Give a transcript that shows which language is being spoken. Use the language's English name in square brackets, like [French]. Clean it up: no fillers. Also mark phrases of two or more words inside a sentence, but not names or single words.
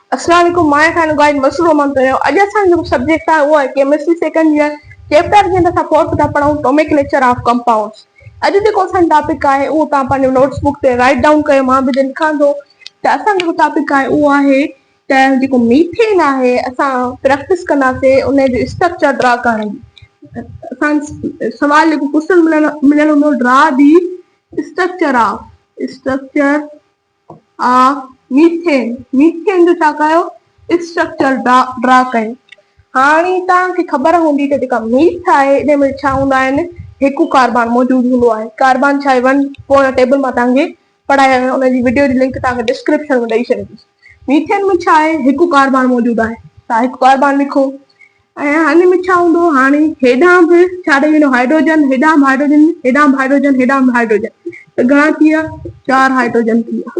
[Sindhi] अस्सलाम वालेकुम, माय खान गाइड मसूर रहमान तो अज असांजो सब्जेक्ट आहे वो है [English] chemistry second year chapter [Sindhi] जे अंदर फोर्थ था पढ़ूं [English] tomic nature of compounds. [Sindhi] अज जो असां टॉपिक है वो ता अपन नोट्सबुक ते [English] write down [Sindhi] कयो, मां भी लिखां तो असां जो टॉपिक है वो है त जो मीथेन है असां प्रैक्टिस कंदासे उन जो स्ट्रक्चर ड्रा करण। असां सवाल जो क्वेश्चन मिलण हूंदो [English] draw the structure of methane. [Sindhi] मीथेन जो छा कयो स्ट्रक्चर ड्रा कयो। हाणे तव्हांखे ख़बर हूंदी त जेका मीथ आहे इन में छा हूंदा आहिनि, हिकु कार्बन मौजूदु हूंदो आहे। कार्बन छा आहे 1 पोइ टेबल मां तव्हांखे पढ़ाया आहिनि, उनजी वीडियो जी लिंक तव्हांखे डिस्क्रिप्शन में ॾेई छॾींदुसि। मीथेन में छा आहे हिकु कार्बन मौजूदु आहे, तव्हां हिकु कार्बन लिखो ऐं हिन में छा हूंदो, हाणे हेॾां बि छा ॾेई वेंदो हाइड्रोजन, हेॾां बि हाइड्रोजन, हेॾां बि हाइड्रोजन, हेॾां बि हाइड्रोजन, त घणा थी विया 4 हाइड्रोजन थी विया।